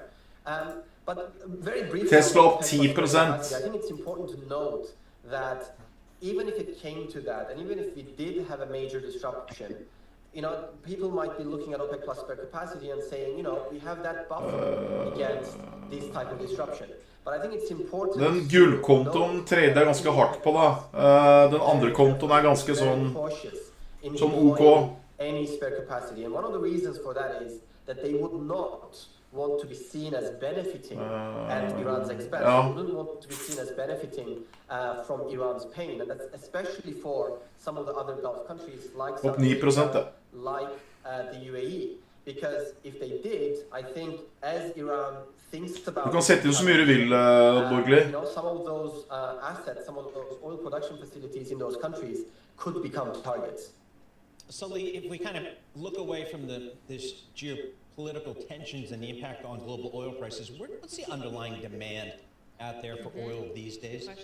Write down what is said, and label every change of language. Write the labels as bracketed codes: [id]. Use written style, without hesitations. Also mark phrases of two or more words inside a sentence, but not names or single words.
[en] But very briefly, Tesla up 10%. I think it's important to note that even if it came to that, and even if we did have a major disruption, you know, people might be looking at OPEC Plus spare capacity and saying, you know, we have that buffer against this type of disruption. [no] Den gullkontoen trader ganske hardt på da. Den andre kontoen ganske sånn OK. [en] Any spare capacity, and one of the reasons for that is that they would not want to be seen as benefiting at Iran's expense. They wouldn't want to be seen as benefiting from Iran's pain, and that's especially for some of the other Gulf countries like Saudi Arabia, like the UAE. Because if they did, I think as Iran thinks about... [no] Du kan sette inn så mye du vil, Borgli. [en] You know, some of those assets, some of those oil production facilities in those countries could become targets. Sully, if we kind of look away from this geopolitical tensions and the impact on global oil prices, what's the underlying demand out there for oil these days?